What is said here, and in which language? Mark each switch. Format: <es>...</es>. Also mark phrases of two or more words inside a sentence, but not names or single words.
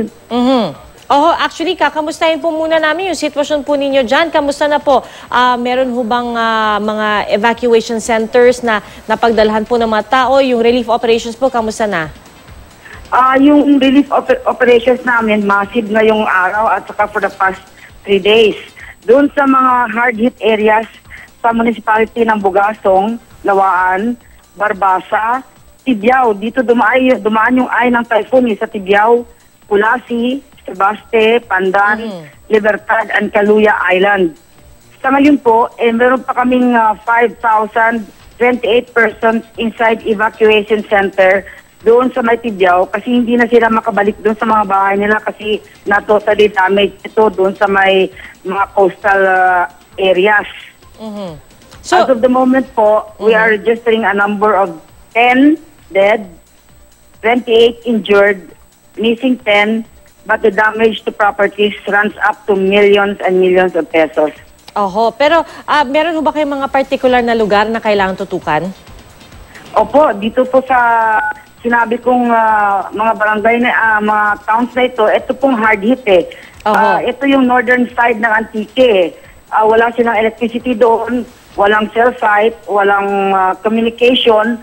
<tl>Actually, kakamustahin po muna namin yung sitwasyon po ninyo dyan. Kamusta na po? Meron ho bang mga</tl> <en>evacuation centers</en> <tl>na napagdalhan po ng mga tao? Yung</tl> <en>relief operations</en> <tl>po, kamusta na? Yung</tl> <en>relief operations</en> <tl>namin, massive na yung araw at saka</tl> <en>for the past 3 days.</en> <tl>Doon sa mga</tl> <en>hard-hit areas</en> <tl>sa municipality ng Bugasong, Lawaan, Barbasa, Tibiao. Dito dumaan yung eye ng typhoon sa Tibiao, Kulasi, Sebaste, Pandan, Libertad,</tl> <en>and Kaluya Island.</en> <tl>Sa ngayon po, meron pa kaming 5,028</tl> <en>persons inside evacuation center</en> <tl>doon sa may Tibiao kasi hindi na sila makabalik doon sa mga bahay nila kasi na-</tl> <en>totally damaged</en> <tl>ito doon sa may mga</tl> <en>coastal areas. So, as of the moment po, we are registering a number of 10 dead, 28 injured, missing 10, but the damage to properties runs up to millions and millions of pesos.</en> <tl>Pero meron ho ba kayong mga particular na lugar na kailangan tutukan? Opo, dito po sa sinabi kong mga barangay na mga towns na ito pong</tl> <en>hard hit</en> <tl>eh. Ito yung</tl> <en>northern side</en> <tl>ng Antique. Wala silang electricity doon, walang cell site, walang communication.</tl>